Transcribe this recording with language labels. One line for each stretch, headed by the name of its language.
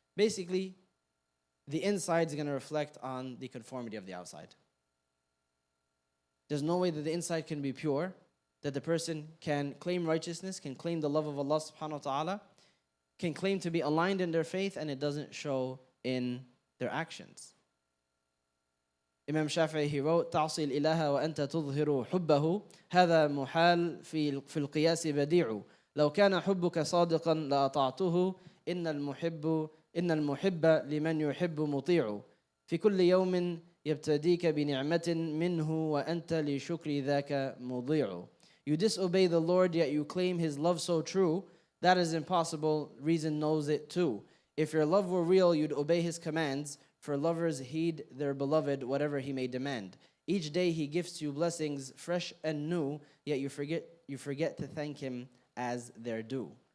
English: Basically, the inside is going to reflect on the conformity of the outside. There's no way that the inside can be pure, that the person can claim righteousness, can claim the love of Allah subhanahu wa ta'ala, can claim to be aligned in their faith, and it doesn't show in their actions. Imam Shafi'i, he wrote,
Arabic: تعصي الإله وأنت تظهر حبه هذا محال في القياس بديع لو كان حبك صادقا لأطعته إن المحب لمن يحب مطيع في كل يوم يبتديك بنعمة منه وأنت لشكر ذاك مضيع.
English: You disobey the Lord, yet you claim His love so true. That is impossible. Reason knows it too. If your love were real, you'd obey His commands. For lovers heed their beloved, whatever he may demand. Each day He gives you blessings fresh and new, yet you forget to thank Him as their due.